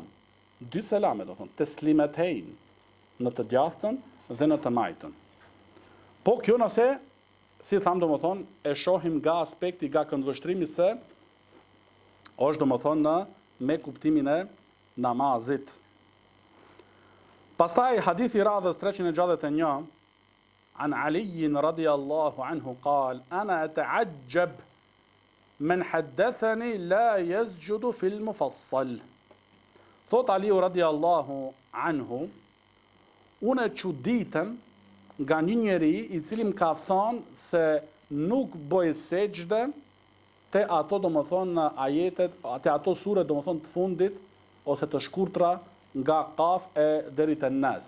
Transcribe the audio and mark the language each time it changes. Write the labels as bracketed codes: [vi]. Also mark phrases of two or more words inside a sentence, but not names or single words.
[sq] 2 selame, do thonë, teslimet hejnë, në të djathtën dhe në të majtën. Po kjo nëse, si thamë do më thonë, e shohim nga aspekti, nga këndvështrimi se, është do më thonë me kuptimin e namazit. Pastaj, hadithi radhës 361, [ar] عن علي رضي الله عنه قال أنا أتعجب من حدثني لا يسجد في المفصل. [sq] Thot Aliu [ar] رضي الله عنه, [sq] unë çuditem nga një njeri i cili më ka thonë se nuk bëj sejdë te ato do më thonë në ajetet, te ato sure do më thonë të fundit, ose të shkurtra nga Qaf e deri te Nas.